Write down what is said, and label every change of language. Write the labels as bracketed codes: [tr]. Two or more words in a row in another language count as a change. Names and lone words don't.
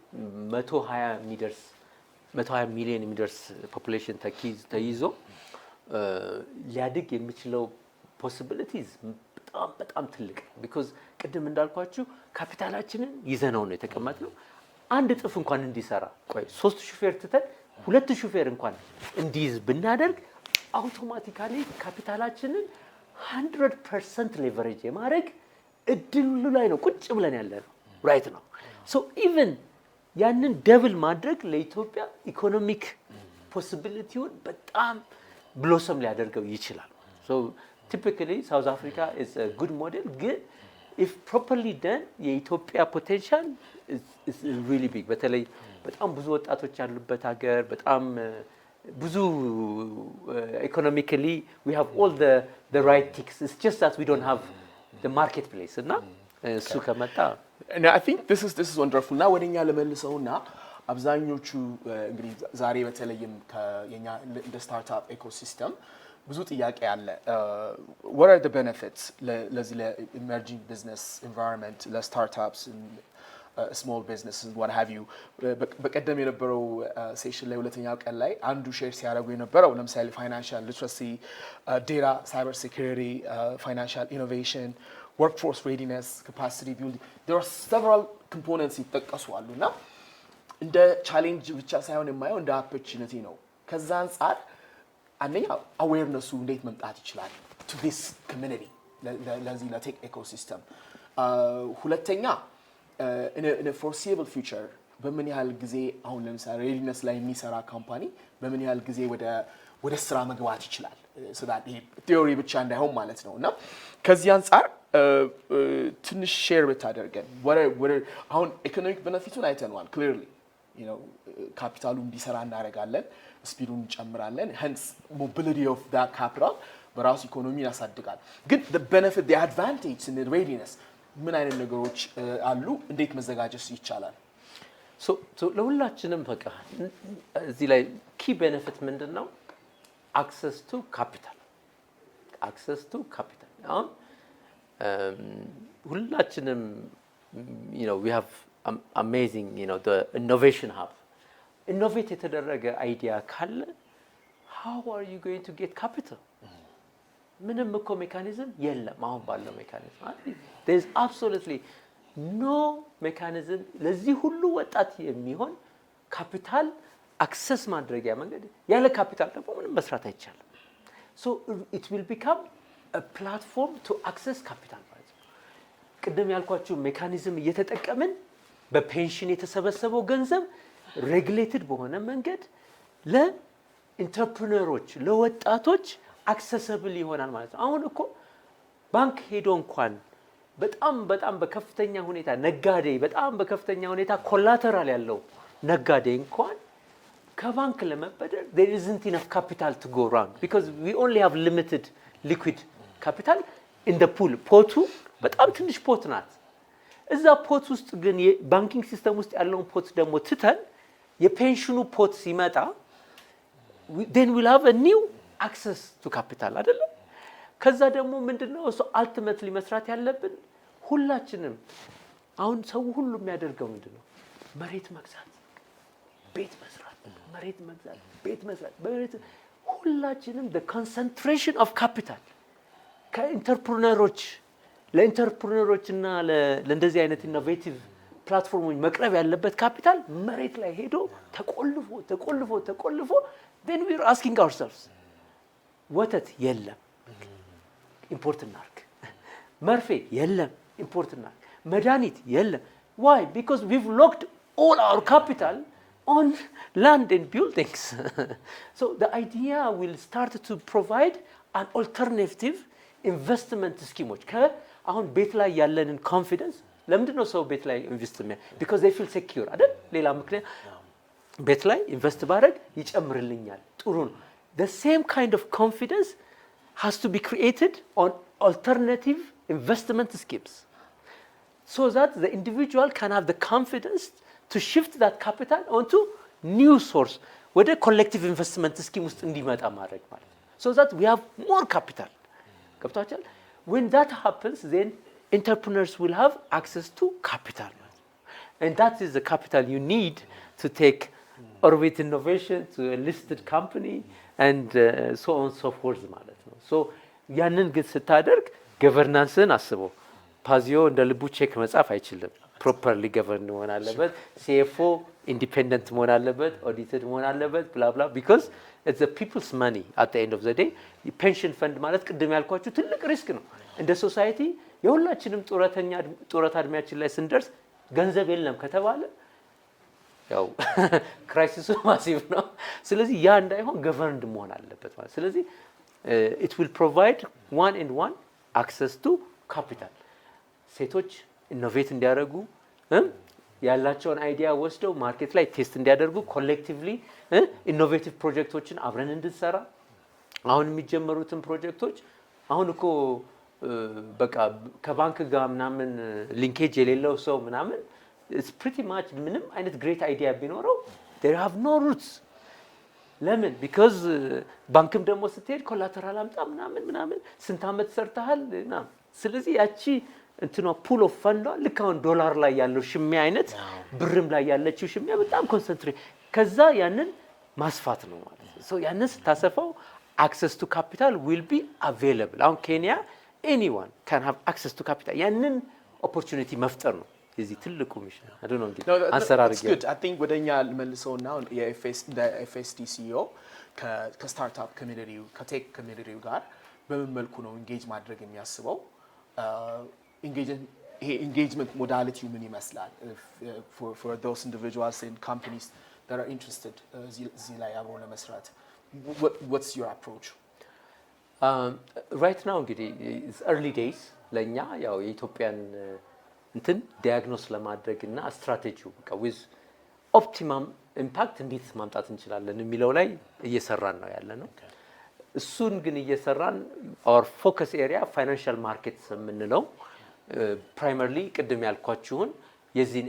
[am] 120 ሚሊዮን የሚደርስ ፖፑሌሽን ተይዞ ሊያድግ የሚችለው possibilities በጣም ትልቅ because ቅድም እንዳልኳችሁ ካፒታላችንን ይዘነው ነው የተቀመጥነው አንድ ጥፍ እንኳን እንዲሰራ ቆይ 3 ሹፌር ትተን 2 ሹፌር እንኳን እንዲይዝ ብናደርግ አውቶማቲካሊ ካፒታላችንን 100% ሌቨሬጅ የማድረግ እድሉ ላይ ነው ቁጭ ብለን ያለነው ራይት ነው [en] so even [am] ያንን ደብል ማድረግ ለኢትዮጵያ ኢኮኖሚክ ፖሲቢሊቲውን በጣም ብሎሰም ሊያደርገው ይችላል [en] so typically South Africa is a good model good if properly done የኢትዮጵያ potential is really big [am] በተለይ በጣም ብዙ ወጣቶች ያሉበት ሀገር በጣም ብዙ [en] economically we have all the right ticks it's just that we don't have the marketplace [am] እና እሱ ከመጣ [en] and I think this is wonderful now [am] ወደኛ ለመልሰውና አብዛኞቹ እንግዲህ ዛሬ በተለይም ከኛ እንደ [en] startup ecosystem [am] ብዙ ጥያቄ አለ what [en] are the benefits [am] ለዚህ ለኢመርጂንግ ቢዝነስ ኢንቫይሮንመንት ለስታርታፕስ [en] small businesses what have you [am] በቀደም የነበረው ሴሽን ላይ ሁለተኛው ቀን ላይ አንዱ ሼር ሲያደርጉ የነበረው ለምሳሌ [en] financial literacy data cyber security financial innovation workforce readiness capacity building there are several components [am] ይጠቀሱ አሉና እንደ ቻሌንጅ ብቻ ሳይሆን የማየው እንደ ኦፖርቹኒቲ ነው ከዛ አንፃር አንደኛ አዌርነሱ እንዴት መምጣት ይችላል [en] to this community [am] ለዚህ ለቴክ ኢኮሲስተም ሁለተኛ [en] in a foreseeable future [am] በምን ያህል ጊዜ አሁን ለምሳሌ ሬዲነስ ላይ የሚሰራ ካምፓኒ በምን ያህል ጊዜ ወደ ስራ መግባት ይችላል [en] so that [am] ቲዮሪ ብቻ እንዳይሆን ማለት ነውና ከዚህ አንፃር ትንሽ ሼር ብታደርገን አሁን ኢኮኖሚክ ቤኔፊቱን አይተናል clearly ካፒታሉ እንዲሰራ እናደርጋለን ስፒዱን እንጨምራለን [en] hence mobility of that capital [am] በራሱ ኢኮኖሚ ያሳድጋል ግን [en] the benefit the advantage in the readiness [am] ምን አይነት ነገሮች አሉ እንዴት መዘጋጀት ይቻላል [en] so [am] ለሁላችንም በቃ እዚህ ላይ [en] key benefit ምንድነው access to capital [am] አሁን ሁላችንም [en] we have amazing the innovation hub innovate [am] የተደረገ አይዲያ ካለ [en] how are you going to get capital [am] ምንም እኮ ሜካኒዝም የለም አሁን ባለው ሜካኒዝም [en] there is absolutely no mechanism [am] ለዚህ ሁሉ ወጣት የሚሆን ካፒታል አክሰስ ማድረጊያ መንገድ ያለ ካፒታል ደግሞ ምንም መስራት አይቻልም [en] so it will become a platform to access capital [am] ቅድም ያልኳችሁ ሜካኒዝም እየተጠቀምን በፔንሽን የተሰበሰበው ገንዘብ ሬጉሌትድ በሆነ መንገድ ለኢንተርፕረነሮች ለወጣቶች አክሰሰብል ይሆናል ማለት ነው አሁን እኮ ባንክ ሄዶ እንኳን በጣም በከፍተኛ ሁኔታ ነጋዴ በጣም በከፍተኛ ሁኔታ ኮላተራል ያለው ነጋዴ እንኳን ከባንክ ለመበደር [en] there isn't enough capital to go around because we only have limited liquid capital in the pool [am] ፖቱ በጣም ትንሽ ፖት ናት እዛ ፖት ውስጥ ግን የባንኪንግ ሲስተም ውስጥ ያለውን ፖት ደግሞ ትተን የፔንሽኑ ፖት ሲመጣ [en] then we'll have a new access to capital [am] አይደለም ከዛ ደግሞ ምንድነው እሱ ultimately መስራት ያለብን ሁላችንም አሁን ሰው ሁሉ የሚያደርገው ምንድነው? መሬት መግዛት፣ ቤት መስራት፣ መሬት መግዛት፣ ቤት መስራት። ሁላችንም [en] the concentration of capital [am] ከኢንተርፕረነሮች ለኢንተርፕረነሮችና ለእንደዚህ አይነት [en] innovative platforms [am] መቅረብ ያለበት ካፒታል መሬት ላይ ሄዶ ተቆልፎ [en] then we are asking ourselves [am] ወተት የለም ኢምፖርት እናርግ፣ መርፌ የለም ኢምፖርት እናርግ፣ መድኃኒት የለም። why? [en] Because we've locked all our capital on land and buildings. So the idea will start to provide an alternative investment scheme. [am] አሁን ቤት ላይ ያለንን ኮንፊደንስ ለምንድን ነው ሰው ቤት ላይ ኢንቨስት የሚያ [en] because they feel secure [am] አይደል? ሌላ ምክንያት ቤት ላይ ኢንቨስት ባደርግ ይጨምርልኛል፣ ጥሩ ነው። [en] The same kind of confidence has to be created on alternative investment schemes so that the individual can have the confidence to shift that capital onto new source ወደ collective investment scheme [am] ውስጥ እንዲመጣ ማድረግ ማለት [en] so that we have more capital ገብታችኋል? When that happens, then entrepreneurs will have access to capital. And that is the capital you need to take Orbit Innovation to a listed company and so on and so forth [am] ማለት ነው። [en] So [am] ያንን ግን ስታደርግ ገቨርናንስን አስበው። ፓዚዮ እንደ ልቡ ቼክ መጻፍ አይችልም። ፕሮፐርሊ ገቨርን መሆን አለበት። CFO ኢንዲፔንደንት መሆን አለበት። ኦዲትድ መሆን አለበት። [en] ብላ ብላ because it's the people's money at the end of the day. [am] ፔንሽን ፈንድ ማለት ቅድም ያልኳችሁ ትልቅ ሪስክ ነው። እንደ ሶሳይቲ የሁላችንም ጡረታ እድሜያችን ላይ ስንደርስ ገንዘብ የለም ከተባለ ያው ክራይሲሱ ማሲቭ ነው። ስለዚህ ያ እንዳይሆን ገቨርንድ መሆን አለበት ማለት። ስለዚህ [en] it will provide one and one access to capital. [am] ሴቶች ኢኖቬት እንዲያደርጉ ያላቸውን አይዲያ ወስደው ማርኬት ላይ ቴስት እንዲያደርጉ [en] collectively innovative projects [am] አብረን እንድንሰራ አሁን የሚጀመሩትን ፕሮጀክቶች አሁን እኮ በቃ ከባንክ ጋር ምናምን ሊንኬጅ የሌለው ሰው ምናምን [en] it's pretty much [am] ምንም አይነት [en] great idea [am] ቢኖረው [en] they have no roots [am] ለምን because ባንክም ደግሞ ስትሄድ ኮላተራል አምጣ ምናምን ስንት አመት ሰርተሃል እና ስለዚህ ያቺ እንትኗ [en] pool of fund [am] ልክ አሁን ዶላር ላይ ያለው ሽሚያ አይነት ብርም ላይ ያለችው ሽሚያ በጣም ኮንሰንትሬት ከዛ ያንን ማስፋት ነው ማለት ነው። so ያንን ስታሰፋው [en] access to capital will be available. አሁን ኬንያ anyone can have access to capital. [am] ያንን opportunity መፍጠር ነው የዚህ ትልቁ ሚሽን። [en] I don't know [am] እንግዲህ አንሰራር ይገኛል። [en] Good. I think [am] ወደኛ መልሰውና የFSD CEO ከስታርታፕ ኮሚኒቲው ከቴክ ኮሚኒቲው ጋር በምን መልኩ ነው ኢንጌጅ ማድረግ የሚያስበው? [en] engagement modality [am] ምን ይመስላል? [en] For those individuals and companies that are interested [am] እዚህ ላይ አብሮ ለመስራት [en] what's your approach? Right now [am] እንግዲህ [en] it's early days [am] ለኛ ያው የኢትዮጵያን እንትን ዲያግኖስ ለማድረግና ስትራቴጂው በቃ [en] with optimum impact [am] እንዴት ማምጣት እንችላለን የሚለው ላይ እየሰራን ነው ያለነው። እሱን ግን እየሰራን [en] our focus area financial markets [am] የምንለው primarily ቅድም ያልኳችሁን የዚህን